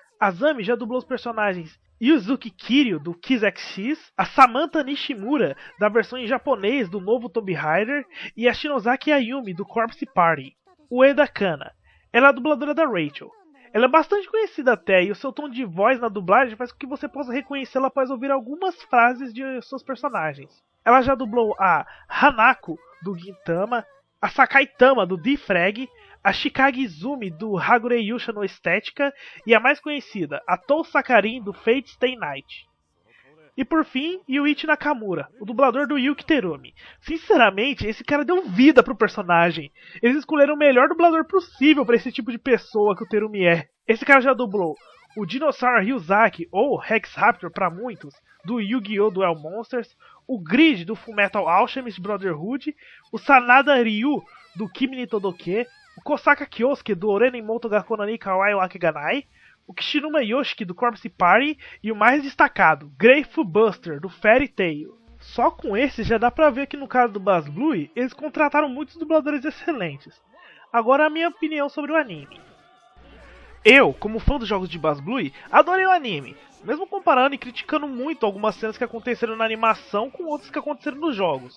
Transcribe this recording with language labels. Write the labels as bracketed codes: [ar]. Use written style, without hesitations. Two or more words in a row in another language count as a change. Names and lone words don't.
[pt] Azami já dublou os personagens Yuzuki Kiryu, do Kiss X, a Samantha Nishimura, da versão em japonês do novo Tomb Raider, e a Shinozaki Ayumi, do Corpse Party. Ueda Kana, ela é a dubladora da Rachel. Ela é bastante conhecida até, e o seu tom de voz na dublagem faz com que você possa reconhecê-la após ouvir algumas frases de seus personagens. Ela já dublou a Hanako, do Gintama, a Sakai Tama, do D-Frag, a Shikage Izumi, do Hagure Yusha no Estética, e a mais conhecida, a Tou Sakarin, do Fate Stay Night. E por fim, Yuichi Nakamura, o dublador do Yuki Terumi. Sinceramente, esse cara deu vida pro personagem. Eles escolheram o melhor dublador possível para esse tipo de pessoa que o Terumi é. Esse cara já dublou o Dinosaur Ryuzaki, ou Rex Raptor para muitos, do Yu-Gi-Oh! Duel Monsters, o Grid, do Fullmetal Alchemist Brotherhood, o Sanada Ryu, do Kimi ni Todoke, o Kosaka Kyosuke, do Orenin Motogaku no ni Kawaii wa Akeganai, o Kishinuma Yoshiki, do Corpse Party, e o mais destacado, Grateful Buster, do Fairy Tail. Só com esse já dá pra ver que no caso do BlazBlue, eles contrataram muitos dubladores excelentes. Agora a minha opinião sobre o anime. Eu, como fã dos jogos de BlazBlue, adorei o anime, mesmo comparando e criticando muito algumas cenas que aconteceram na animação com outras que aconteceram nos jogos.